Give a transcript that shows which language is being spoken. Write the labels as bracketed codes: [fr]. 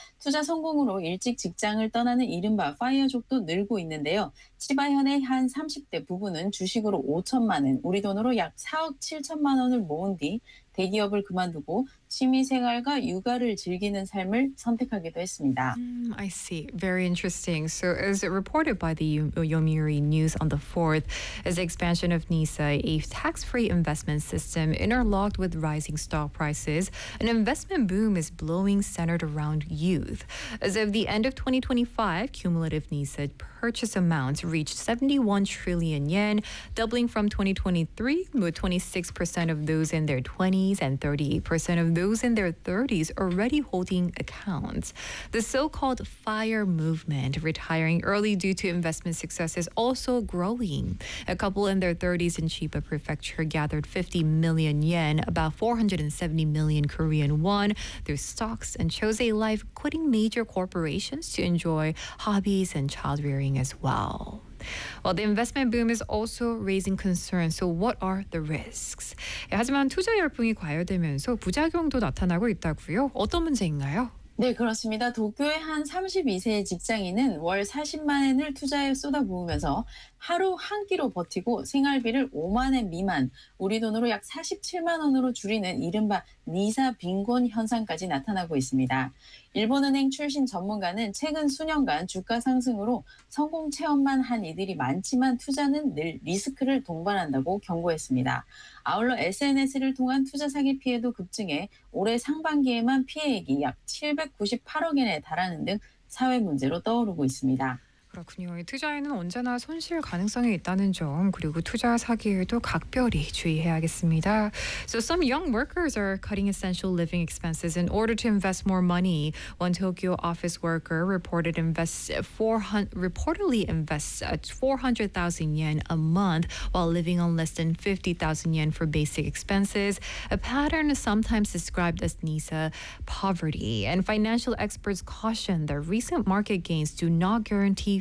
[ko] 투자 성공으로 일찍 직장을 떠나는 이른바 파이어족도 늘고 있는데요. 치바현의 한 30대 부부는 주식으로 5천만 엔, 우리 돈으로 약 4억 7천만 원을 모은 뒤 대기업을 그만두고 취미생활과 육아를 즐기는 삶을 선택하기도 했습니다. [en] I see. Very interesting. So, as reported by the Yomiuri News on the 4th, as the expansion of NISA, a tax-free investment system interlocked with rising stock prices, an investment boom is blowing centered around youth. As of the end of 2025, cumulative NISA purchase amounts reached 71 trillion yen, doubling from 2023, with 26% of those in their 20s and 38% of those in their 30s already holding accounts. The so-called FIRE movement, retiring early due to investment success, is also growing. A couple in their 30s in Chiba Prefecture gathered 50 million yen, about 470 million Korean won, through stocks and chose a life quitting major corporations to enjoy hobbies and child-rearing as well. Well, the investment boom is also raising concerns. So, what are the risks? [ko] 예, 하지만 투자 열풍이 과열되면서 부작용도 나타나고 있다고요. 어떤 문제인가요? 네, 그렇습니다. 도쿄의 한 32세 직장인은 월 40만 엔을 투자에 쏟아부으면서 하루 한 끼로 버티고 생활비를 5만 엔 미만, 우리 돈으로 약 47만 원으로 줄이는 이른바 니사 빈곤 현상까지 나타나고 있습니다. 일본은행 출신 전문가는 최근 수년간 주가 상승으로 성공 체험만 한 이들이 많지만 투자는 늘 리스크를 동반한다고 경고했습니다. 아울러 SNS를 통한 투자 사기 피해도 급증해 올해 상반기에만 피해액이 약 798억 엔에 달하는 등 사회 문제로 떠오르고 있습니다. 그렇군요. 투자에는 언제나 손실 가능성이 있다는 점, 그리고 투자 사기에도 각별히 주의해야겠습니다. [en] So some young workers are cutting essential living expenses in order to invest more money. One Tokyo office worker reportedly invests 400,000 yen a month while living on less than 50,000 yen for basic expenses, a pattern sometimes described as NISA poverty. And financial experts caution that recent market gains do not guarantee